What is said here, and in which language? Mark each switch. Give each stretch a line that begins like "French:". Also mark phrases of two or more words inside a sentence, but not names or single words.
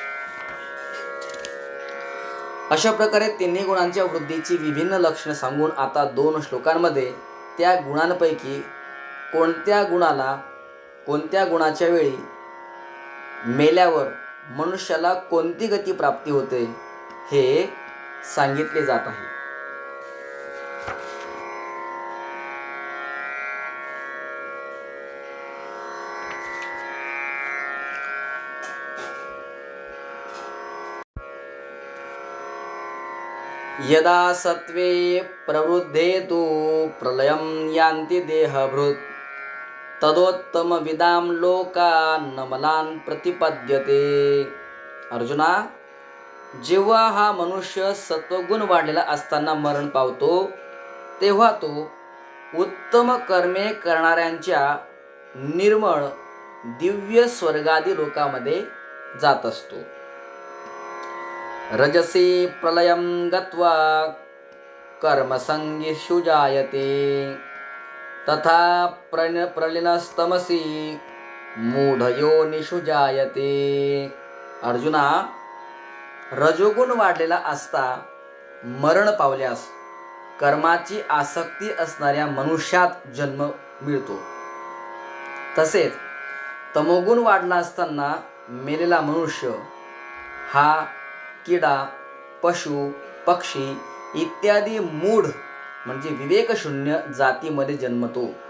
Marathi: अशा प्रकारे तिन्ही गुणांच्या वृद्धीची विभिन्न लक्षणे सांगून आता 2 श्लोकांमध्ये त्या गुणांपैकी कोणत्या गुणाला कोणत्या गुणाच्या वेळी मेल्यावर मनुष्याला कोणती गती प्राप्ती होते हे सांगितले जात आहे.
Sanskrit: यदा सत्वे प्रवृद्धे तु प्रलयं यान्ति देहभृत् तदोत्तम विदाम लोकान् प्रतिपद्यते.
Marathi: अर्जुना, जेव्हा हा मनुष्य सत्वगुण वाढलेला असताना मरण पावतो तेव्हा तो उत्तम कर्मे करणाऱ्यांच्या निर्मळ दिव्य स्वर्गादी लोकामध्ये जात असतो.
Sanskrit: रजसी प्रलयं गत्वा कर्मसंगीषु जायते तथा प्रलीनस्तमसी मूढयोनिषु जायते.
Marathi: अर्जुना, रजोगुण वाढलेला असता मरण पावल्यास कर्माची आसक्ती असणाऱ्या मनुष्यात जन्म मिळतो. तसेच तमोगुण वाढला असताना मेलेला मनुष्य हा किडा, पशु, पक्षी इत्यादी मूढ म्हणजे विवेकशून्य जातीमध्ये जन्मतो.